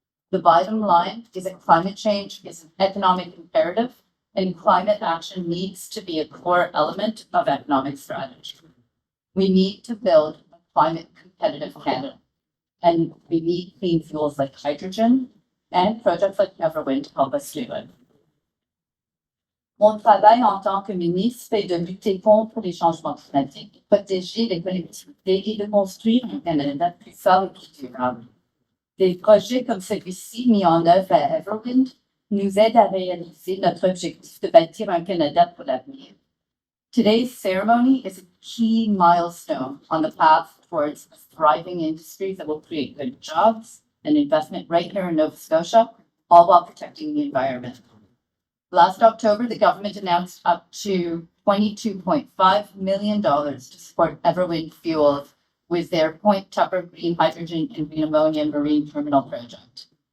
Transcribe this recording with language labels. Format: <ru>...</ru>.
<en>The bottom line is that climate change is an economic imperative, and climate action needs to be a core element of economic strategy. We need to build a climate competitive Canada, and we need clean fuels like hydrogen and projects like EverWind to help us do it.</en> <fr>Mon travail en tant que ministre est de lutter contre les changements climatiques, de protéger les collectivités et de construire un Canada plus fort et plus durable. Des projets comme celui-ci mis en œuvre à EverWind nous aident à réaliser notre objectif de bâtir un Canada pour l'avenir.</fr> <en>Today's ceremony is a key milestone on the path towards a thriving industry that will create good jobs and investment right here in Nova Scotia, all while protecting the environment. Last October, the government announced up to $22.5 million to support EverWind Fuels with their Point Tupper Green Hydrogen and Green Ammonia Marine Terminal project.</en>